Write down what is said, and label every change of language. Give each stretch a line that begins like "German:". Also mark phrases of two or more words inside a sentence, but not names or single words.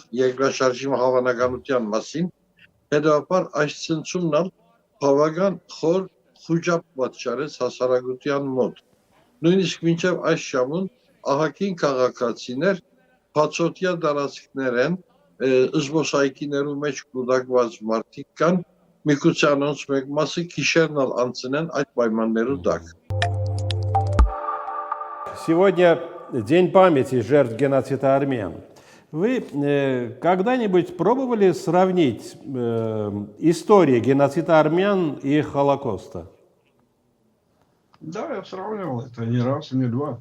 Armenian: երկրաշարժի հավանականության մասին, հետևաբար այս ցնցումն բավական խոր խոժապ պատճառեց հասարակության մոտ։ Նույնիսկ մինչև այս ժամուն ահագին քաղաքացիներ բացօթյա տարածքներ են, զբոսայգիներու մեջ կուտակված մարդիկ կան, միգուցե անոնց մեկ մասը գիշերն անցնեն այդ պայմաններու տակ։
Russian: Сегодня День памяти жертв геноцида армян. Вы когда-нибудь пробовали сравнить историю геноцида армян и Холокоста? Да, я сравнивал это не раз, не два.